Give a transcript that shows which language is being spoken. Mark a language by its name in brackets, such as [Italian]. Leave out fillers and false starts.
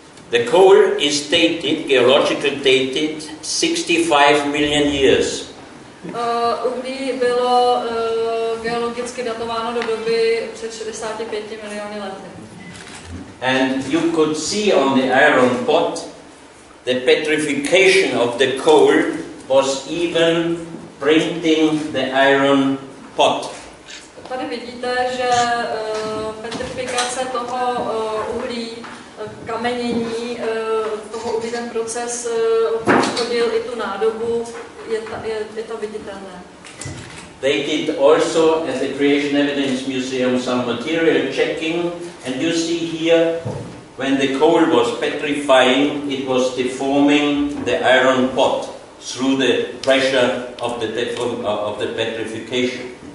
[English] The coal is dated, geologically dated, 65 million years. [Czech] Uhlí bylo geologicky datováno do doby před 65 miliony lety. [English] And you could see on the iron pot the petrification of the coal was even printing the iron pot. [Czech] Tady vidíte, že petrifikace toho uhlí, kamenění toho uhlí, ten proces poškodil i tu nádobu, je to viditelné. [English] They did also at the Creation Evidence Museum some material checking, and you see here when the coal was petrifying, it was deforming the iron pot through the pressure of the petrification.